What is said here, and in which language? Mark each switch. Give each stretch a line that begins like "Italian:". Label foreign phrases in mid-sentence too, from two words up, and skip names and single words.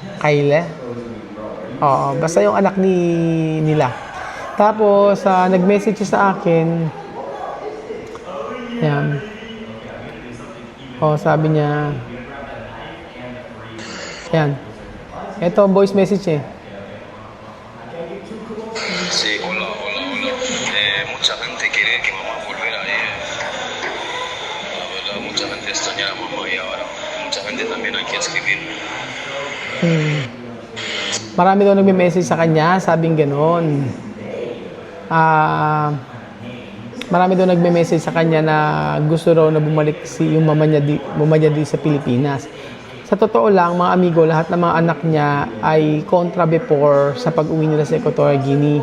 Filipino: Oo, basta yung anak nila. Tapos, nag-message siya sa akin. Yan. Sabi niya, yan. Ito, voice message eh.
Spanish: Sí, hola, hola, hola. Mucha gente quiere que mamá volviera. La verdad, mucha gente extraña a mamá y ahora mucha gente también hay que escribir.
Filipino: Marami daw nagme-message sa kanya, sabing gano'n. Marami daw nagme-message sa kanya na gusto raw na bumalik yung mama niya di sa Pilipinas. Sa totoo lang, mga amigo, lahat ng mga anak niya ay kontra before sa pag-uwi nila sa Equatorial Guinea.